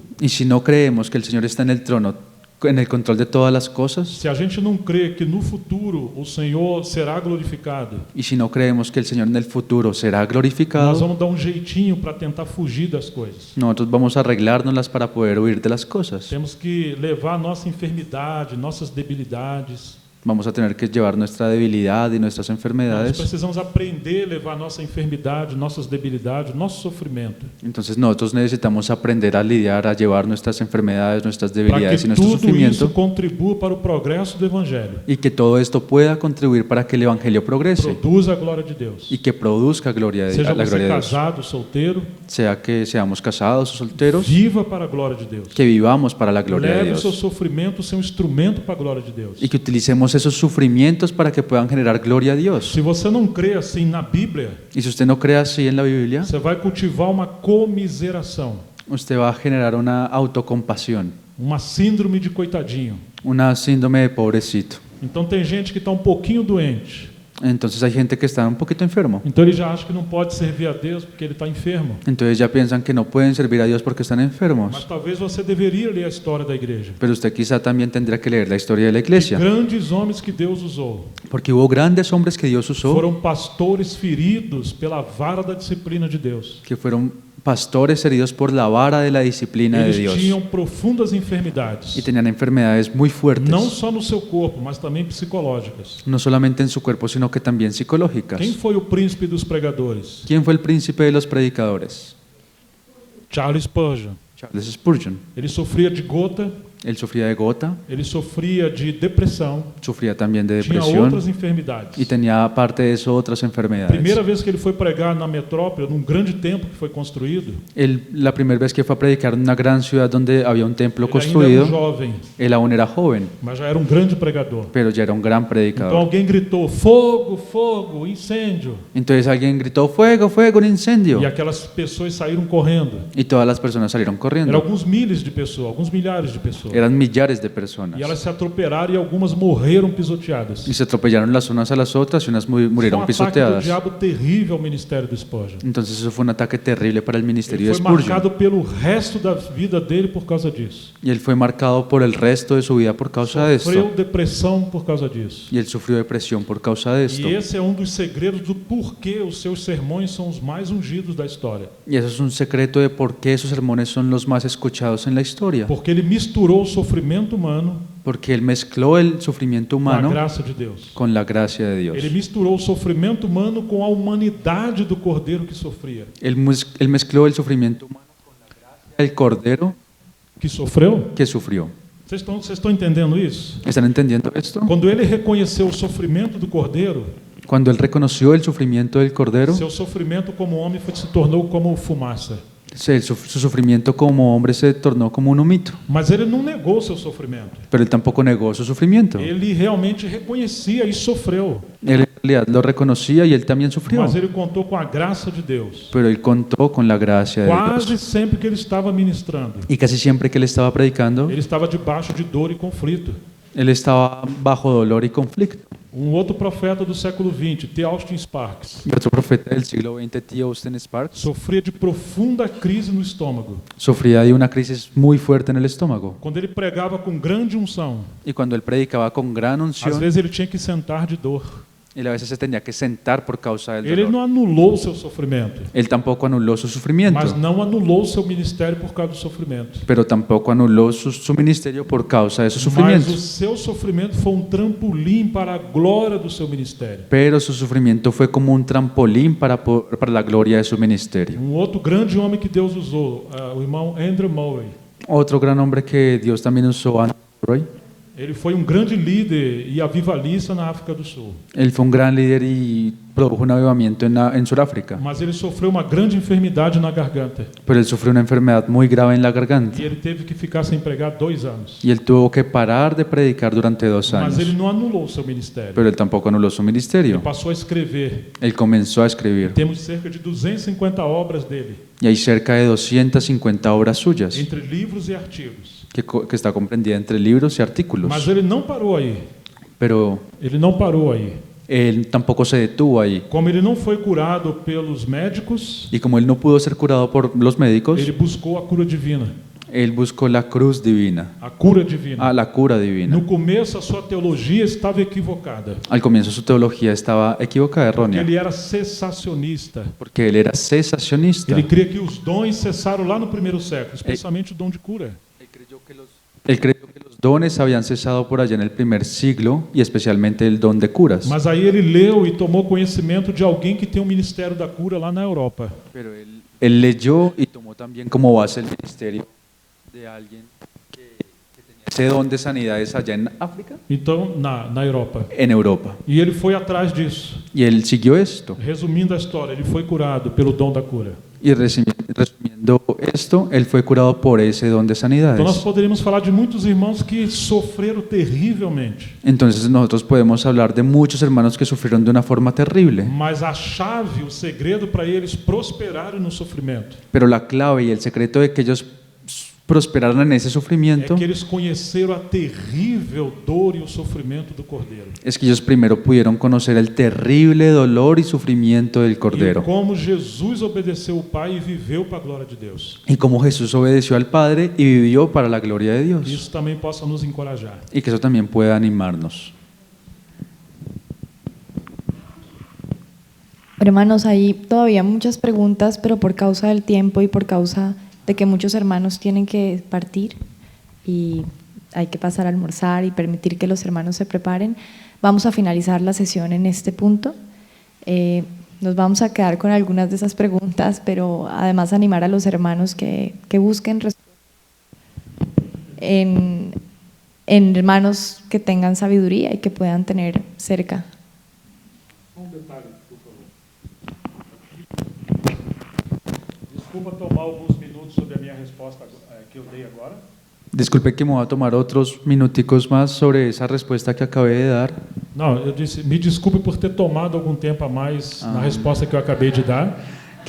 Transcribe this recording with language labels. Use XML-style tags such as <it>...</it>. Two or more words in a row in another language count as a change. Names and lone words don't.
<es>Y si no creemos que el Señor está en el trono, en el control de todas las cosas,</es> <pt>se a gente não crê que no futuro o Senhor será glorificado,</pt> <es>y si no creemos que el Señor en el futuro será</es> <pt>nós</pt> <es>glorificado,</es> <pt>vamos dar jeitinho para tentar fugir das coisas.</pt> <es>nosotros vamos a arreglárnoslas para poder huir de las cosas.</es> <pt>Temos que levar nossa enfermidade, nossas debilidades.</pt> <es>Vamos a tener que llevar nuestra debilidad y nuestras</es> <pt>Nós</pt> <es>enfermedades.</es> <pt>precisamos aprender a levar nossa enfermidade, nossas debilidades, nosso sofrimento,</pt> <es>Entonces nosotros necesitamos aprender a lidiar, a llevar nuestras enfermedades, nuestras</es> <pt>para</pt> <es>debilidades y</es> <pt>que</pt> <es>nuestro</es> <pt>tudo isso</pt> <es>sufrimiento,</es> <pt>contribua para o progresso do Evangelho,</pt> <es>y que todo esto pueda contribuir para que el Evangelio progrese</es> <pt>produza a glória de Deus.</pt> <es>y que produzca</es> <pt>Seja</pt> <es>la</es> <pt>você</pt> <es>gloria de Dios.</es> <pt>casado, solteiro,</pt> <es>Sea que seamos casados o solteros,</es> <pt>viva para a glória de Deus.</pt> <es>que vivamos para la gloria de</es> <pt>Leve o seu</pt> <es>Dios</es> <pt>sofrimento ser instrumento para a glória de Deus.</pt> <es>y que utilicemos esos sufrimientos para que puedan generar gloria a Dios.</es> <pt>Se você não crê assim na Bíblia,</pt> <es>Y si usted no cree así en la Biblia,</es> <pt>você vai cultivar uma comiseração,</pt> <es>usted va a generar una autocompasión,</es> <pt>uma síndrome de coitadinho.</pt> <es>una síndrome de pobrecito.</es> <pt>Então tem gente que está pouquinho doente.</pt> <es>Entonces hay gente que está un poquito enfermo.</es> <pt>Então ele já acha que não pode servir a Deus porque ele está enfermo.</pt> <es>Entonces ya piensan que no pueden servir a Dios porque están</es> <pt>Mas</pt> <es>enfermos.</es> <pt>talvez você deveria ler a história da igreja.</pt> <es>Pero usted quizá también tendrá que leer la historia de la iglesia,</es> <pt>Grandes homens que Deus usou</pt> <es>porque hubo grandes hombres que Dios usó,</es> <pt>foram pastores feridos pela vara da disciplina de Deus.</pt> <es>que fueron pastores heridos por la vara de la disciplina de</es> <pt>Eles</pt> <es>Dios</es> <pt>tinham profundas enfermidades,</pt> <es>y tenían enfermedades muy fuertes,</es> <pt>não só no seu corpo, mas também psicológicas.</pt> <es>no solamente en su cuerpo, sino que también psicológicas.</es> <pt>Quem foi o príncipe dos pregadores?</pt> <es>¿Quién fue el príncipe de los predicadores?</es> <pt>Charles Spurgeon.</pt> <es>Charles Spurgeon.</es> <pt>Ele sofria de gota,</pt> <es>Él sufría de gota,</es> <pt>ele sofria de depressão,</pt> <es>sufría también de</es> <pt>tinha</pt> <es>depresión</es> <pt>outras enfermidades.</pt> <es>y tenía aparte de eso otras enfermedades.</es> <pt>Primeira vez que ele foi pregar na metrópole, num grande templo que foi construído,</pt> <es>La primera vez que fue a predicar en una gran ciudad donde había un templo</es> <pt>ele ainda era</pt> <es>construido,</es> <pt>jovem,</pt> <es>él aún era joven,</es> <pt>mas já era grande pregador.</pt> <es>pero ya era un gran</es> <pt>Então</pt> <es>predicador.</es> <pt>alguém gritou: fogo, fogo, incêndio!</pt> <es>Entonces alguien gritó, fuego, fuego, un incendio.</es> <pt>E aquelas pessoas saíram correndo.</pt> <es>Y todas las personas salieron</es> <pt>Eram</pt> <es>corriendo.</es> <pt>alguns milhares de pessoas, alguns milhares de pessoas. pessoas.</pt> <es>Eran millares de personas.</es> <pt>E elas se atropelaram e algumas morreram pisoteadas.</pt> <es>Y se atropellaron las unas a las otras y unas</es> <pt>Foi</pt> <es>murieron</es> <pt>um ataque do</pt> <es>pisoteadas.</es> <pt>diabo terrível ao ministério do Spurgeon.</pt> <es>Entonces eso fue un ataque terrible para el ministerio</es> <pt>Ele</pt> <es>de</es> <pt>foi</pt> <es>Spurgeon.</es> <pt>marcado pelo resto da vida dele por causa disso.</pt> <es>Y él fue marcado por el resto de su vida por causa de</es> <pt>Sofreu</pt> <es>esto.</es> <pt>depressão por causa disso.</pt> <es>Y él sufrió depresión por causa de esto.</es> <pt>E esse é um dos segredos do porquê os seus sermões são os mais ungidos da história.</pt> <es>Y eso es un secreto de por qué esos sermones son los más escuchados en la historia.</es> <pt>Porque ele misturou o sofrimento humano</pt> <es>Porque él mezcló el sufrimiento</es> <pt>com a</pt> <es>humano</es> <pt>graça de Deus.</pt> <es>con la gracia de Dios.</es> <pt>Ele misturou o sofrimento humano com a humanidade do cordeiro que sofria.</pt> <es>Él mezcló el sufrimiento humano con la gracia del cordero</es> <pt>Que sofreu?</pt> <es>que sufrió.</es> <pt>Vocês estão entendendo isso?</pt> <es>¿Están entendiendo esto?</es> <pt>Quando ele reconheceu o sofrimento do cordeiro,</pt> <es>Cuando él reconoció el sufrimiento del cordero,</es> <pt>seu sofrimento como homem se tornou como fumaça.</pt> <es>su sufrimiento como hombre se tornó como un humito.</es> <pt>Mas ele não negou seu sofrimento.</pt> <es>Pero él tampoco negó su sufrimiento.</es> <pt>Ele realmente reconhecia e sofreu.</pt> <es>Él en realidad lo reconocía y él también sufrió.</es> <pt>Mas ele contou com a graça de Deus.</pt> <es>Pero él contó con la gracia de</es> <pt>Quase</pt> <es>Dios.</es> <pt>sempre que ele estava ministrando,</pt> <es>Y casi siempre que él estaba predicando,</es> <pt>ele estava debaixo de dor e conflito.</pt> <es>él estaba bajo dolor y conflicto.</es> <pt>Outro profeta do século XX, T. Austin Sparks,</pt> <es>Y otro profeta del siglo XX, T. Austin Sparks,</es> <pt>sofria de profunda crise no estômago.</pt> <es>sufría de una crisis muy fuerte en el estómago.</es> <pt>Quando ele pregava com grande unção,</pt> <es>Y cuando él predicaba con gran</es> <pt>às</pt> <es>unción,</es> <pt>vezes ele tinha que sentar de dor.</pt> <es>él a veces se tenía que sentar por causa del</es> <pt>Ele</pt> <es>dolor.</es> <pt>não anulou o seu sofrimento,</pt> <es>Él tampoco anuló su sufrimiento,</es> <pt>mas não anulou o seu ministério por causa do sofrimento.</pt> <es>pero tampoco anuló su ministerio por causa de su</es> <pt>Mas</pt> <es>sufrimiento.</es> <pt>o seu sofrimento foi um trampolim para a glória do seu ministério.</pt> <es>Pero su sufrimiento fue como un trampolín para la gloria de su ministerio.</es> <pt>Outro grande homem que Deus usou, o irmão Andrew Murray.</pt> <es>Otro gran hombre que Dios también usó, Andrew Murray.</es> <pt>Ele foi um grande líder e avivalista na África do Sul.</pt> <es>Él fue un gran líder y produjo un avivamiento en Sudáfrica,</es> <pt>Mas ele sofreu uma grande enfermidade na garganta.</pt> <es>pero él sufrió una enfermedad muy grave en la garganta</es> <pt>E ele teve que ficar sem pregar 2 anos.</pt> <es>y él tuvo que parar de predicar durante 2</es> <pt>Mas ele</pt> <es>años,</es> <pt>não anulou o seu ministério.</pt> <es>pero él tampoco anuló su</es> <pt>Ele</pt> <es>ministerio.</es> <pt>passou a escrever.</pt> <es>Él comenzó a escribir</es> <pt>Temos cerca de 250 obras dele,</pt> <es>y hay cerca de 250 obras suyas</es> <pt>entre livros e artigos.</pt> <es>que está comprendida entre libros y artículos,</es> <pt>Mas ele não parou aí.</pt> <es>pero</es> <pt>Ele não parou aí.</pt> <es>él tampoco se detuvo ahí.</es> <pt>Como ele não foi curado pelos médicos,</pt> <es>Y como él no pudo ser curado por los médicos,</es> <pt>ele buscou a cura divina.</pt> <es>él buscó la cruz divina,</es> <pt>A cura divina.</pt> <es>la cura divina.</es> <pt>No começo, a sua teologia estava equivocada.</pt> <es>Al comienzo su teología estaba equivocada,</es> <pt>Porque</pt> <es>errónea,</es> <pt>ele era cessacionista.</pt> <es>porque él era cesacionista.</es> <pt>Ele cria que os dons cessaram lá no primeiro século, especialmente o dom de cura.</pt> <es>Él creyó que los dones habían cesado por allá en el primer siglo y especialmente el don de curas.</es> <pt>Mas aí ele leu e tomou conhecimento de alguém que tem um ministério da cura lá na Europa.</pt> <es>Pero él leyó y tomó también como base el ministerio de alguien que tenía ese don de sanidades allá en África,</es> <pt>Então, na Europa.</pt> <es>en Europa.</es> <pt>E ele foi atrás disso.</pt> <es>Y él siguió esto.</es> <pt>Resumindo a história, ele foi curado pelo dom da cura.</pt> <es>Y resumiendo esto, él fue curado por ese don de</es> <pt>Então nós</pt> <es>sanidades.</es> <pt>poderíamos falar de muitos irmãos que sofreram terrivelmente.</pt> <es>Entonces nosotros podemos hablar de muchos hermanos que sufrieron de una forma terrible.</es> <pt>Mas a chave, o segredo para eles prosperarem no sofrimento</pt> <es>Pero la clave y el secreto de que ellos prosperaran en ese</es> <pt>é</pt> <es>sufrimiento</es> <pt>que eles conheceram a terrível dor e o sofrimento do Cordeiro.</pt> <es>es que ellos primero pudieron conocer el terrible dolor y sufrimiento del</es> <pt>E</pt> <es>Cordero.</es> <pt>como Jesus obedeceu o Pai e viveu para a glória de Deus.</pt> <es>Y cómo Jesús obedeció al Padre y vivió para la gloria de Dios.</es> <pt>Isso também possa nos encorajar.</pt> <es>Y que eso también pueda animarnos. Hermanos, hay todavía muchas preguntas, pero por causa del tiempo y por causa de que muchos hermanos tienen que partir y hay que pasar a almorzar y permitir que los hermanos se preparen, vamos a finalizar la sesión en este punto. Nos vamos a quedar con algunas de esas preguntas, pero además animar a los hermanos que busquen en hermanos que tengan sabiduría y que puedan tener cerca.</es> <pt>Um detalhe, por favor. Desculpa tomar alguns minutos sobre a minha resposta que eu dei agora.</pt> <es>Disculpe que me voy a tomar otros minuticos más sobre esa respuesta que acabé de dar.</es> <pt>Não, eu disse, me desculpe por ter tomado algum tempo a mais na resposta que eu acabei de dar.</pt>